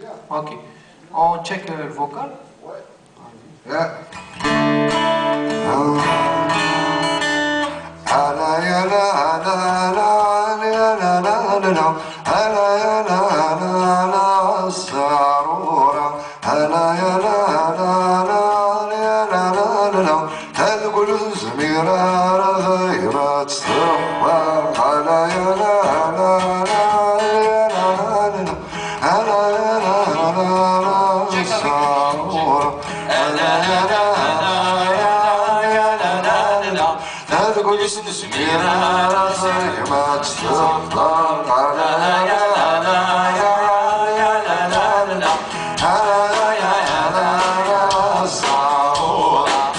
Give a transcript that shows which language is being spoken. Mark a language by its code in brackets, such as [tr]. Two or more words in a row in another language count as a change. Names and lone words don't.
[fr] Ok. On check le vocal. Yeah. [ar] على يا لا لا لا يا لا لا لا على يا لا لا لا صارورة على يا لا لا لا يا لا لا لا تقول زميرة غيرت تروى على يا لا لا لا يا لا لا على يا لا لا لا صارورة على يا لا لا يا لا لا تقول زميرة غيرت تروى على يا لا لا يا لا لا على يا لا لا صارورة